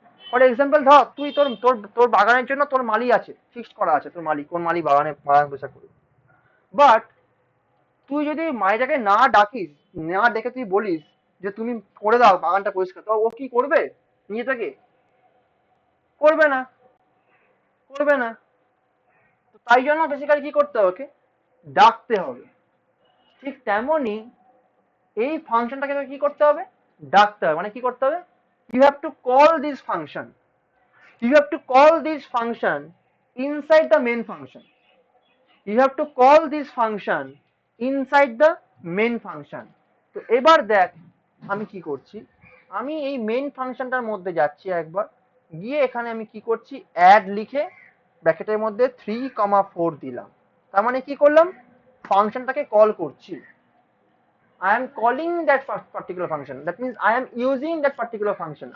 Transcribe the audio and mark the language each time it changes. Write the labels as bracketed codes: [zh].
[bn] For example ধর, তুই তোর তোর তোর বাগানের জন্য তোর মালি আছে, ফিক্সড করা আছে তোর মালি, কোন মালি বাগানে বাগান বসা করবে, বাট তুই যদি মালিটাকে না ডাকিস, না ডেকে তুই বলিস যে তুমি করে দাও বাগানটা পরিষ্কার, তো ও কি করবে, নিজে থেকে করবে না, করবে না। তো তাই জন্য বেসিক্যালি কি করতে হবে, ওকে ডাকতে হবে। ঠিক তেমনই এই ফাংশনটাকে কি করতে হবে, [en] ডাকতে হবে, মানে কি করতে হবে, you have to call this function, you have to call this function inside the main function, you have to call this function inside the main function। [bn] তো এবার দেখ আমি কি করছি, আমি এই মেন ফাংশনটার মধ্যে যাচ্ছি একবার, গিয়ে এখানে আমি কি করছি, অ্যাড লিখে ব্র্যাকেটের মধ্যে 3,4 দিলাম, তার মানে কি করলাম, ফাংশনটাকে কল করছি, [en] I am calling that particular function, [bn] that means I am using that particular function।